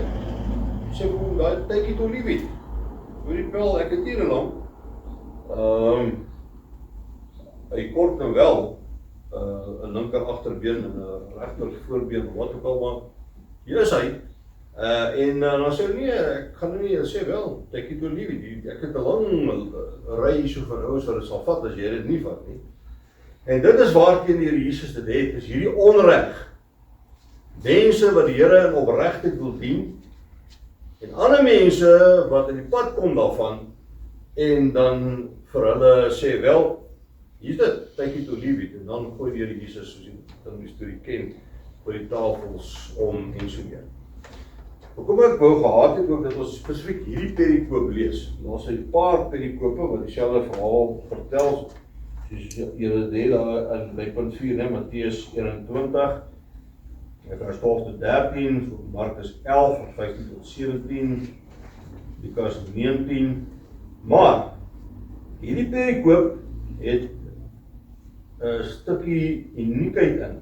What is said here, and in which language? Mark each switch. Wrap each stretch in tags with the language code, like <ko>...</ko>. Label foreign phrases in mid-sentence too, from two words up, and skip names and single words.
<af>Sê hoe daai tydjie toe liefie. Hoor die pel, ek het hier 'n lam. Hy kort nou wel 'n linker agterbeen en 'n regter voorbeen, wat ook al, maar hier is hy. En dan sê hy, nee, ek gaan nou nie, sê wel,</af> <en>take it or leave it.</en> <af>Ek het 'n lang ry so van ouens wat dit sal vat as jy dit nie vat nie. En dit is waarteen die Here Jesus dit het, is hierdie onreg. Mense wat die Here in opregtheid wil dien, en ander mense wat in die pad kom daarvan, en dan vir hulle sê, wel, hier is dit,</af> <en>take it or leave it,</en> <af>en dan gooi die Here Jesus, soos jy dan die storie ken, vir die tafels om en so meer. Hoekom ek wou gehad het ook dat ons spesifiek hierdie perikoop lees. Daar is 'n paar perikope wat dieselfde verhaal vertel, soos julle deel in by punt 4, né, Matteus 21, vers 12 tot 13, Markus 11, vers 15 tot 17, Lukas 19, maar hierdie perikoop het 'n stukkie uniekheid in.</af>